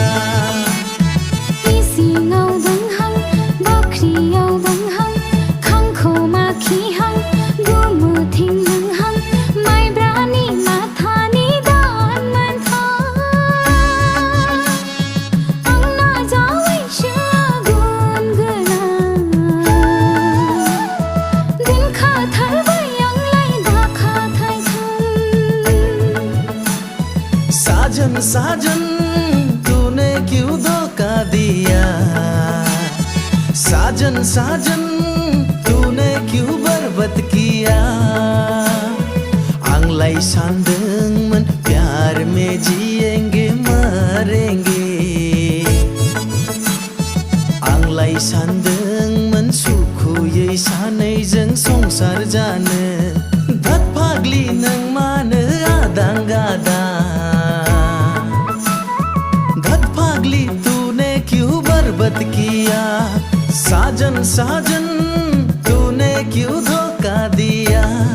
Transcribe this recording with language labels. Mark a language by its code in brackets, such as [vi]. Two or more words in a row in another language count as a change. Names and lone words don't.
[brx] इसिङाव दंहां बाख्रियाव दंहां खांखमा खिहां गोमोथिं नोंहां माइब्रानि माथानि दान मोनथा आंना जावैसो गुन गोनां दोनखाथारबाय आंलाय [hi] साजन तूने क्यों धोखा दिया साजन तूने क्यों बर्बाद किया [brx] आंलाय सानदोंमोन [hi] प्यार में जिएंगे मरेंगे [brx] आंलाय सानदोंमोन सुखुयै सानैजों संसार जानो धत फाग्लि नों मानो आदां गादां [hi] तूने क्यों बर्बाद किया साजन तूने क्यों धोखा दिया